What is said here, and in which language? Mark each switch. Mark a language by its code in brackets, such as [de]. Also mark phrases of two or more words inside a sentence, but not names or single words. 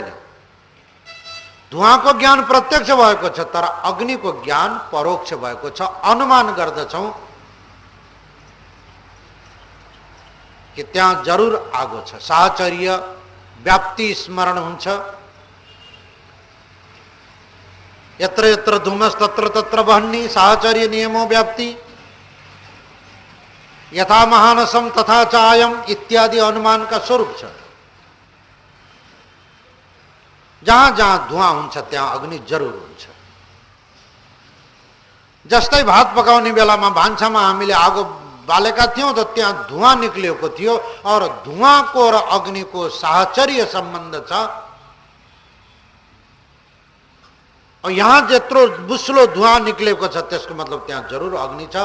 [ne] धुवांको ज्ञान प्रत्यक्ष भएको छ तर अग्निको ज्ञान परोक्ष भएको छ। अनुमान गर्दछौं कि त्यहाँ जरुर आगो छ। साहचर्य व्याप्ति स्मरण हुन्छ। [sa] यत्र यत्र धूमस तत्र तत्र वह्नि साहचर्य नियमो व्याप्ति यथा महानसम तथा चायम इत्यादि [ne] अनुमान का स्वरूप छ। जहां जहां धुआं हुन्छ त्यहाँ अग्नि जरुर हुन्छ। जस्तै भात पकाउने बेलामा भान्सामा हामीले आगो बालेका थियौं त त्यहाँ धुआं निक्लिएको थियो और धुआंको र अग्निको साहचर्य सम्बन्ध छ। और यहाँ जेत्रो बुस्लो धुआं निक्लेको छ त्यसको मतलब त्यहाँ जरुर अग्नि छ।